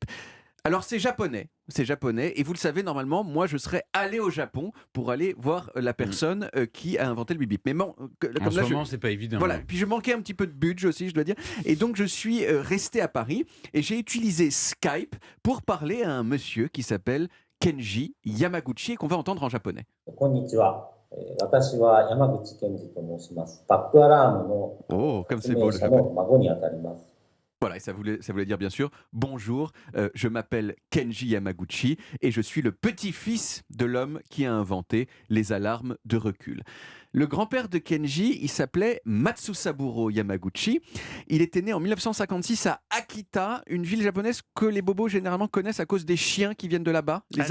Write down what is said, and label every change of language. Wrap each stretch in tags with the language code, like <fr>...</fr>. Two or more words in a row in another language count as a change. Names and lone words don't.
<fr>Alors c'est japonais, et vous le savez, normalement, moi je serais allé au Japon pour aller voir la personne qui a inventé le bip-bip. Mais bon, En ce moment, c'est pas évident. voilà, ouais. puis je manquais un petit peu de budget aussi, je dois dire. Et donc, je suis resté à Paris et j'ai utilisé Skype pour parler à un monsieur qui s'appelle Kenji Yamaguchi et qu'on va entendre en japonais.</fr> <ja>こんにちは。私は山口健二と申します。バックアラームの</ja> <fr>Oh, comme</fr> <ja>発</ja> <fr>c'est</fr> <ja>明</ja> <fr>beau le</fr> <ja>者</ja> <fr>japonais.</fr> <ja>の孫にあたります。</ja> <fr>Voilà, et ça voulait dire bien sûr bonjour, je m'appelle Kenji Yamaguchi et je suis le petit-fils de l'homme qui a inventé les alarmes de recul. Le grand-père de Kenji, il s'appelait Matsusaburo Yamaguchi. Il était né en 1956 à Akita, une ville japonaise que les bobos généralement connaissent à cause des chiens qui viennent de là-bas, les</fr>